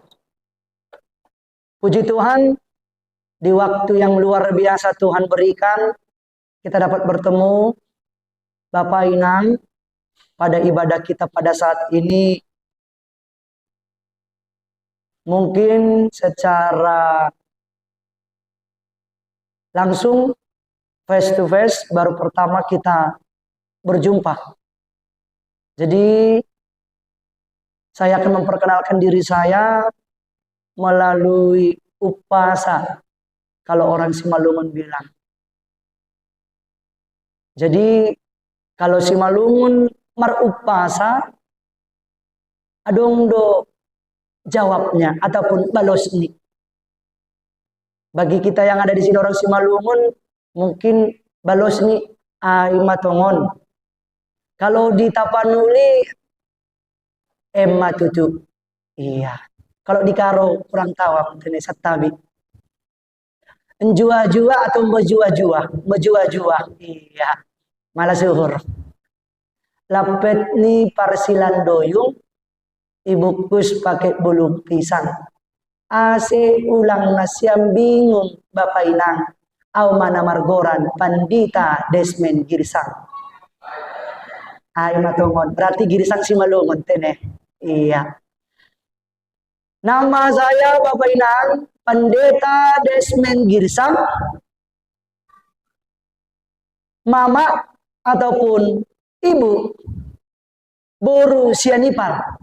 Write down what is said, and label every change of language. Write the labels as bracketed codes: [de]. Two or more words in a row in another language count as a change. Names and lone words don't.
[id] Puji Tuhan, di waktu yang luar biasa Tuhan berikan, kita dapat bertemu Bapak Inang pada ibadah kita pada saat ini. Mungkin secara langsung, [en] face to face, [id] baru pertama kita berjumpa. Jadi, saya akan memperkenalkan diri saya melalui upasa, kalau orang Simalungun bilang. Jadi, kalau Simalungun marupasa, [bts] adong do [id] jawabnya ataupun balosni. Bagi kita yang ada di sini orang Simalungun, mungkin [bts] balosni ai matongon. [id] Kalau di Tapanuli [bbc] emma tutu. [id] Iya. Kalau di Karo kurang tahu apa ini satabi. Menjua-jua atau menjua-jua? Menjua-jua. Iya. Malah suhur. [bts] Lapet ni parsilan doyung. [id] Ibukus pakai bulu pisang. [bts] Ase ulang nasyam bingung Bapak Inang. Au mana margoran pandita desmen girsang. Ay matungon. [id] Berarti girsang Simalungun tene. Iya. Nama saya Bapak Inang, Pendeta Desmen Girsang, Mama ataupun Ibu Boru Sianipar.